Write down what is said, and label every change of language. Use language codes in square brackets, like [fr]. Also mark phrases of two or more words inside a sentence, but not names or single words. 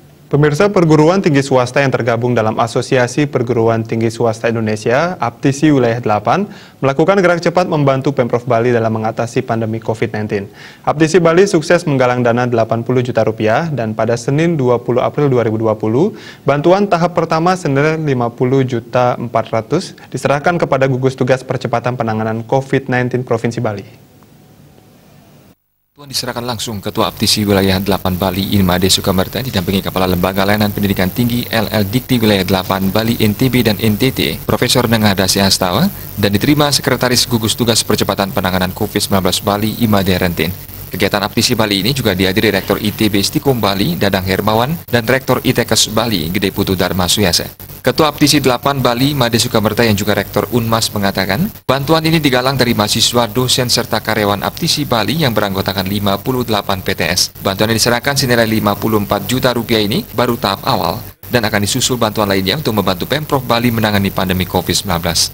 [id] Pemirsa, perguruan tinggi swasta yang tergabung dalam Asosiasi Perguruan Tinggi Swasta Indonesia, APTISI Wilayah 8, melakukan gerak cepat membantu Pemprov Bali dalam mengatasi pandemi COVID-19. APTISI Bali sukses menggalang dana 80 juta rupiah dan pada Senin 20 April 2020, bantuan tahap pertama senilai 50 juta 400 diserahkan kepada gugus tugas percepatan penanganan COVID-19 Provinsi Bali. Diserahkan langsung Ketua APTISI Wilayah 8 Bali Imade Sukamerta didampingi Kepala Lembaga Layanan Pendidikan Tinggi LL Dikti Wilayah 8 Bali NTB dan NTT Profesor Nengadasi Astawa dan diterima Sekretaris Gugus Tugas Percepatan Penanganan COVID-19 Bali Imade Rentin. Kegiatan APTISI Bali ini juga dihadiri Rektor ITB Stikom Bali Dadang Hermawan dan Rektor ITKes Bali Gede Putu Dharma Suyase. Ketua APTISI 8 Bali Made Sukamerta yang juga Rektor Unmas mengatakan, bantuan ini digalang dari mahasiswa, dosen, serta karyawan APTISI Bali yang beranggotakan 58 PTS. Bantuan yang diserahkan senilai 54 juta rupiah ini baru tahap awal dan akan disusul bantuan lainnya untuk membantu Pemprov Bali menangani pandemi COVID-19.